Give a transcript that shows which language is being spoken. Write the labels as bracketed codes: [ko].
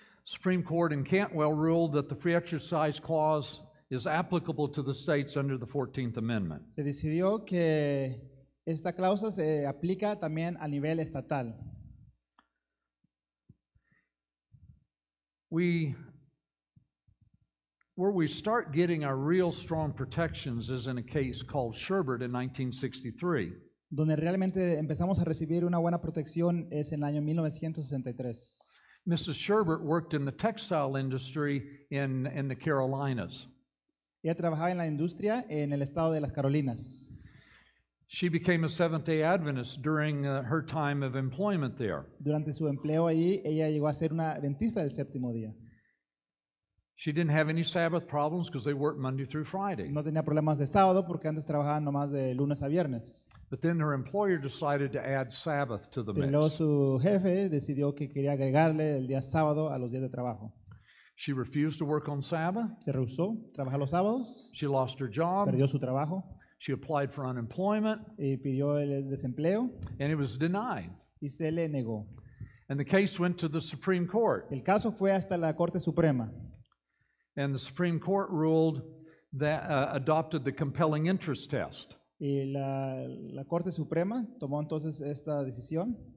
[en] Supreme Court in Cantwell ruled that the free exercise clause is applicable to the states under the 14th Amendment. [es] se decidió que esta cláusula se aplica también a nivel estatal. [en] Where we start getting our real strong protections is in a case called Sherbert in 1963. [es] Donde realmente empezamos a recibir una buena protección es en el año 1963. [en] Mrs. Sherbert worked in the textile industry in the Carolinas. [es] Ella trabajaba en la industria en el estado de las Carolinas. [en] She became a Seventh-day Adventist during her time of employment there. [es] Durante su empleo allí, ella llegó a ser una adventista del séptimo día. [en] She didn't have any Sabbath problems because they worked Monday through Friday. [es] No tenía problemas de sábado porque antes trabajaban nomás de lunes a viernes. [en] But then her employer decided to add Sabbath to the [es] Pero luego [en] mix. [es] su jefe decidió que quería agregarle el día sábado a los días de trabajo. [en] She refused to work on Sabbath. [es] Se rehusó trabajar los sábados, [en] She lost her job. [es] perdió su trabajo [en] She applied for unemployment, [es] y pidió el desempleo [en] and it was denied. [es] y se le negó. [en] And the case went to the Supreme Court. [es] El caso fue hasta la Corte Suprema [en] And the Supreme Court ruled that adopted the compelling interest test. [es] y la Corte Suprema tomó entonces esta decisión.